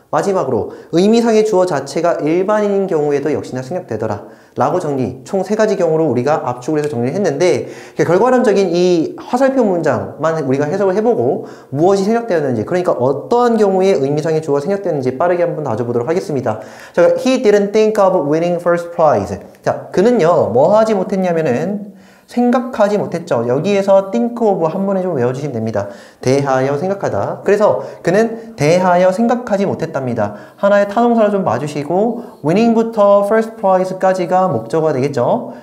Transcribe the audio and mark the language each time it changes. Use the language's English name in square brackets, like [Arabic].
[Korean] 마지막으로 의미상의 주어 자체가 일반인인 경우에도 역시나 생략되더라 라고 정리, 총 3가지 경우로 우리가 압축을 해서 정리를 했는데, 결과론적인 이 화살표 문장만 우리가 해석을 해보고 무엇이 생략되었는지, 그러니까 어떠한 경우에 의미상의 주어가 생략되었는지 빠르게 한번 다져보도록 하겠습니다. [English] 자, he didn't think of winning first prize. [Korean] 자, 그는요 뭐 하지 못했냐면은 생각하지 못했죠. 여기에서 think of 한 번에 좀 외워주시면 됩니다. 대하여 생각하다. 그래서 그는 대하여 생각하지 못했답니다. 하나의 타동사를 좀 봐주시고 winning부터 first prize까지가 목적어가 되겠죠.